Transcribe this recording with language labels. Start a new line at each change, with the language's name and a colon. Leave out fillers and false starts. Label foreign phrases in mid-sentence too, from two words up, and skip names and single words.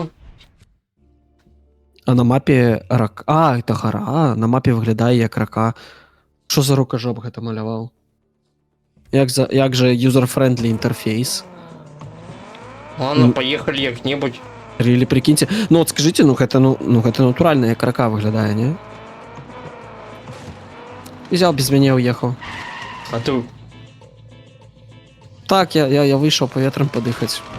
Ukrainian: А на мапі рак. А, це гора. А, на мапі виглядає як рака. Що за рукожоп гэта малював? Як же
English: user-friendly
Ukrainian: інтерфейс?
Russian: Ладно, поехали як-небудь.
Ukrainian: Рілі, прикиньте. Ну от скажіть, гэта натуральна як рака виглядає, не? Взяв без мене уїхав.
Russian: А ты...
Ukrainian: Так, я вийшов повітрям подихати.